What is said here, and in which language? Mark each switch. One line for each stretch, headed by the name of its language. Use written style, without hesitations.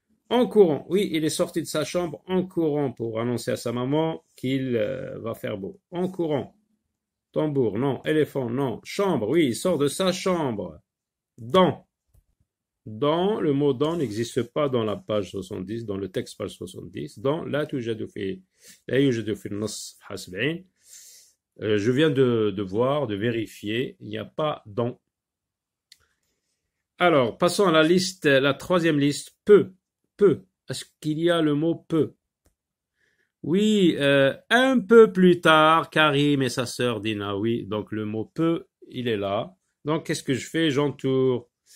French: En courant, oui, il est sorti de sa chambre en courant pour annoncer à sa maman qu'il va faire beau. En courant. Tambour, non. Éléphant, non. Chambre, oui, il sort de sa chambre. Dans. Dans, le mot dans n'existe pas dans la page 70, dans le texte page 70.
Arabic: Dans, لا يوجد في النص صفحة 70.
French: Je viens de voir, de vérifier, il n'y a pas dans. Alors, passons à la liste, la troisième liste, peu. Est-ce qu'il y a le mot peu? Oui, un peu plus tard, Karim et sa sœur Dina, oui, donc le mot peu, il est là. Donc, qu'est-ce que je fais? J'entoure.